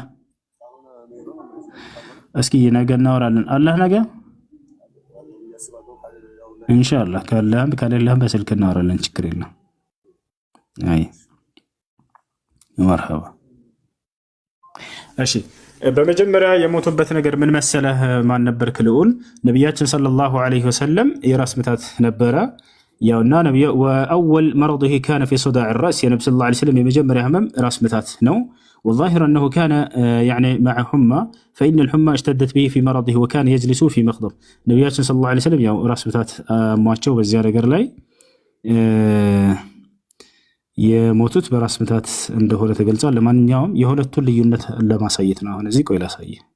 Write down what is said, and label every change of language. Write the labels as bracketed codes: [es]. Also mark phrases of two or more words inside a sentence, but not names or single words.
[am] እስኪ ነገ እናወራለን። አላህ ነገ ኢንሻአላህ ከሌለህም በስልክ እናወራለን፣ ችግር የለም። አይ መርሐባ። እሺ በመጀመሪያ የሞቱበት ነገር ምን መሰለህ? ማን ነበር ክልኡል? ነቢያችን [ar] صلى الله عليه وسلم [am] የራስ ምታት ነበረ። ያውና ነብዩ [ar] وأول مرضه كان في صداع الراس [am] የነብዩ [ar] صلى الله عليه وسلم [am] የመጀመሪያ ህመም ራስ ምታት ነው። [ar] والظاهر انه كان يعني مع حمى فان الحمى اشتدت به في مرضه وكان يجلس في مخضب [am] ነቢያችን [ar] صلى الله عليه وسلم [am] ያው ራስ ምታት አሟቸው በዚያ ነገር ላይ የሞቱት በራስ ምታት እንደሆነ ተገልጿል። ለማንኛውም የሁለቱን ልዩነት ለማሳየት ነው። አሁን እዚህ ቆይ ላሳየ